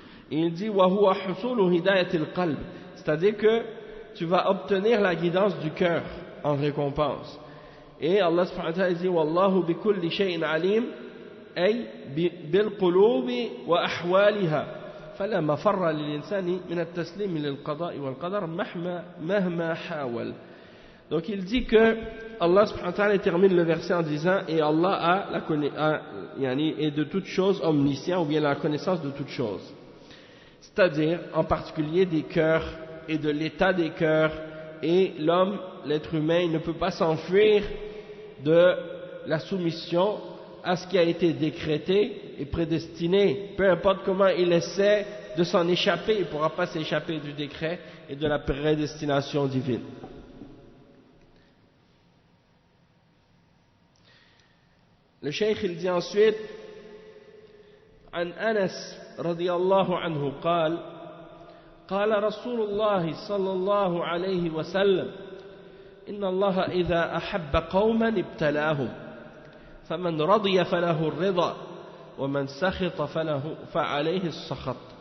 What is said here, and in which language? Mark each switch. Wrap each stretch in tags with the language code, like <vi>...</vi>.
<fr>Et il dit</fr> <ar>وَهُوَ حُصُولُ هِدَايَةِ الْقَلْبِ,</ar> <fr>c'est-à-dire que tu vas obtenir la guidance du cœur en récompense. Et Allah subhanahu wa ta'ala dit</fr> <ar>وَاللَّهُ بِكُلِّ شَيْءٍ عَلِيمٍ أي بالقلوب وأحوالها فلا مفر للإنسان من التسليم للقضاء والقدر مهما حاول.</ar> <fr>Donc il dit que Allah subhanahu wa ta'ala termine le verset en disant et Allah est de toutes choses omniscient, ou bien la connaissance de toutes choses, c'est-à-dire en particulier des cœurs et de l'état des cœurs, et l'homme, l'être humain, il ne peut pas s'enfuir de la soumission à ce qui a été décrété et prédestiné. Peu importe comment il essaie de s'en échapper, il ne pourra pas s'échapper du décret et de la prédestination divine. Le cheikh il dit ensuite</fr> <ar>عن أنس رضي الله عنه قال قال رسول الله صلى الله عليه وسلم إن الله إذا أحب قوما ابتلاهم فمن رضي فله الرضا ومن سخط فعليه السخط</ar>